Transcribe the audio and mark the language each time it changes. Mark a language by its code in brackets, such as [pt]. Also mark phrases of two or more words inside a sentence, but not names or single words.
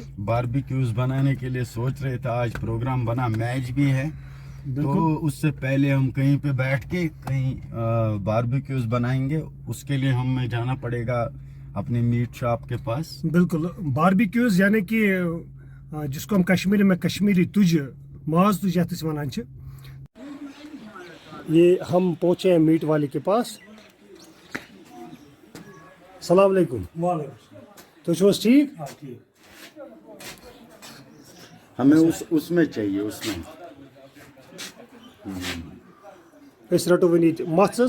[hi] बारबेक्यूज बनाने के लिए सोच रहे थे। आज प्रोग्राम बना, मैच भी है, तो उससे पहले हम कहीं पे बैठ के कहीं बारबेक्यूज बनाएंगे। उसके लिए हमें जाना पड़ेगा अपनी मीट शॉप के पास। बिल्कुल, बारबेक्यूज यानी कि जिसको हम कश्मीरी में [ks] कश्मीरी तुझ, माज तुझ यत वनान छ। [hi] ये हम पहुंचे हैं मीट वाले के पास। [ar] سلام عليكم. [hi] तो ठीक? हमें उसमें चाहिए, उसमें [ks] इस रटो वनी मत्स।